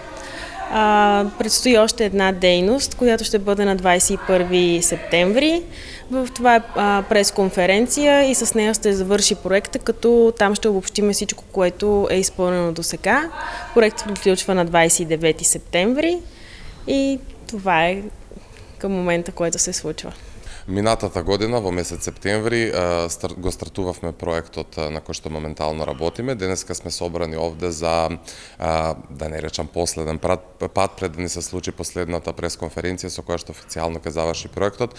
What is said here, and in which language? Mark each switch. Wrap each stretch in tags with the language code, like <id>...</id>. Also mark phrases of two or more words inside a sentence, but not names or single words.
<bg>Предстои още една дейност, която ще бъде на 21 септември. Това е пресконференция и с нея ще завърши проекта, като там ще обобщим всичко, което е изпълнено до сега. Проектът приключва на 29 септември и това е към момента, което се случва.</bg> <mk>Минатата година, во месец септември, го стартувавме проектот на кој што моментално работиме. Денеска сме собрани овде за, да не речам последен пат, пред да ни се случи последната пресконференција со која што официјално ќе заврши проектот.</mk>